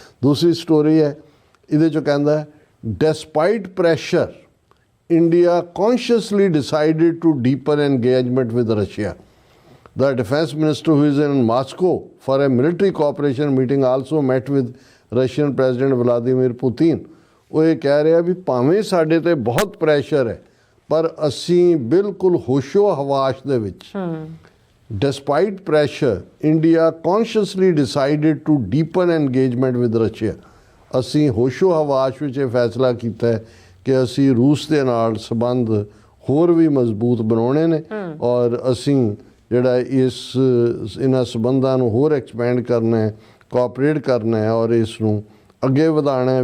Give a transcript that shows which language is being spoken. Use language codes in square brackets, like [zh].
[pa] ਦੂਸਰੀ ਸਟੋਰੀ ਹੈ ਇਹਦੇ 'ਚੋਂ ਕਹਿੰਦਾ, [en] Despite pressure India consciously decided to deepen engagement with Russia. The defense minister, who is in Moscow for a military cooperation meeting, also met with Russian President Vladimir Putin। [pa] ਉਹ ਇਹ ਕਹਿ ਰਿਹਾ ਵੀ ਭਾਵੇਂ ਸਾਡੇ ਤੇ ਬਹੁਤ ਪ੍ਰੈਸ਼ਰ ਹੈ ਪਰ ਅਸੀਂ ਬਿਲਕੁਲ ਹੋਸ਼ੋ ਹਵਾਸ਼ ਦੇ ਵਿੱਚ, [en] despite pressure, India consciously decided to deepen engagement with Russia। [pa] ਅਸੀਂ ਹੋਸ਼ੋ ਹਵਾਸ਼ ਵਿੱਚ ਇਹ ਫੈਸਲਾ ਕੀਤਾ ਹੈ ਕਿ ਅਸੀਂ ਰੂਸ ਦੇ ਨਾਲ ਸੰਬੰਧ ਹੋਰ ਵੀ ਮਜ਼ਬੂਤ ਬਣਾਉਣੇ ਨੇ ਔਰ ਅਸੀਂ ਜਿਹੜਾ ਇਹਨਾਂ ਸੰਬੰਧਾਂ ਨੂੰ ਹੋਰ ਐਕਸਪੈਂਡ ਕਰਨਾ ਹੈ, ਕੋਆਪਰੇਟ ਕਰਨਾ ਹੈ ਔਰ ਇਸ ਨੂੰ ਅੱਗੇ ਵਧਾਉਣਾ ਹੈ।